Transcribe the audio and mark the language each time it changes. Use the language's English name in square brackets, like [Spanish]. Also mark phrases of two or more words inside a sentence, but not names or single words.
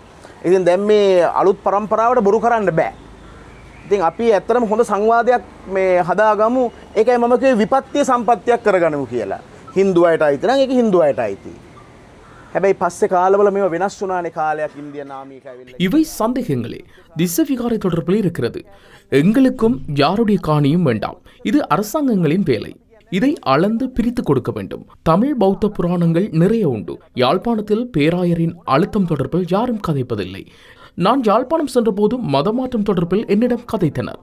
[Sinhala] ඉතින් දැන් මේ අලුත් පරම්පරාවට බොරු කරන්න බෑ. ඉතින් අපි ඇත්තටම හොඳ සංවාදයක් මේ හදාගමු. ඒකයි මම කිව්වේ විපත්‍ය සම්පත්තියක් කරගනිමු කියලා. හින්දු අයට අයිති නම් ඒක හින්දු අයට අයිති. හැබැයි පස්සේ කාලවල මේව වෙනස් වුණානේ කාලයක් ඉන්දියන් ආමියක ඇවිල්ලා. [Tamil] இவை சந்தேகங்களே திஸ்ஸ விகாரை தொடர்பில் இருக்கிறது. எங்களுக்கும் யாருடைய காணியும் வேண்டாம். இது அரசாங்கங்களின் வேலை. இதை அளந்து பிரித்து கொடுக்க வேண்டும். தமிழ் பௌத்த புராணங்கள் நிறைய உண்டு. யாழ்ப்பாணத்தில் பேராயரின் அழுத்தம் தொடர்பில் யாரும் கதைப்பதில்லை. நான் யாழ்ப்பாணம் சென்றபோது மதமாற்றம் தொடர்பில் என்னிடம் கதைத்தனர்.